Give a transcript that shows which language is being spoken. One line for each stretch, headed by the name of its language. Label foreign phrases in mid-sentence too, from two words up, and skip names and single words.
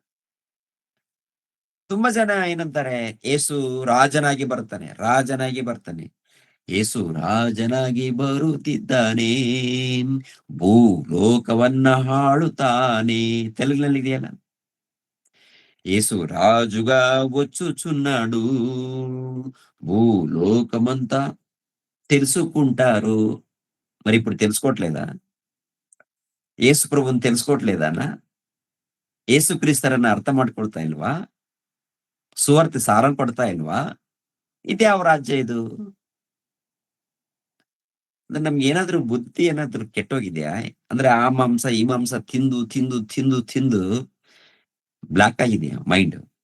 Kannada: ತುಂಬಾ ಜನ ಏನಂತಾರೆ, ಏಸು ರಾಜನಾಗಿ ಬರ್ತಾನೆ. ಏಸು ರಾಜನಾಗಿ ಬರುತ್ತಿದ್ದಾನೆ, ಭೂಲೋಕವನ್ನ ಹಾಳುತ್ತಾನೆ. ತೆಲುಗಿನಲ್ಲಿ ಇದೆಯಲ್ಲ,
Telugu: ಏಸು రాజుగా వచ్చుచున్నాడు, భూలోకమంతా తెలుసుకుంటారు. మరి ఇప్పుడు తెలుసుకోవట్లేదా? ఏసు ప్రభుని తెలుసుకోవట్లేదానా?
Kannada: ಏಸು ಕ್ರಿಸ್ತರನ್ನ ಅರ್ಥ ಮಾಡ್ಕೊಳ್ತಾ ಇಲ್ವಾ? ಸುವಾರ್ತೆ ಸಾರಲ್ ಪಡ್ತಾ ಇಲ್ವಾ? ಇದ್ಯಾವ ರಾಜ್ಯ ಇದು? ಅಂದ್ರೆ ನಮ್ಗೆ ಏನಾದ್ರೂ ಬುದ್ಧಿ ಏನಾದ್ರೂ ಕೆಟ್ಟೋಗಿದ್ಯಾ? ಅಂದ್ರೆ ಆ ಮಾಂಸ ಈ ಮಾಂಸ ತಿಂದು ತಿಂದು ತಿಂದು ತಿಂದು ಬ್ಲಾಕ್ ಆಗಿದೆಯಾ ಮೈಂಡ್?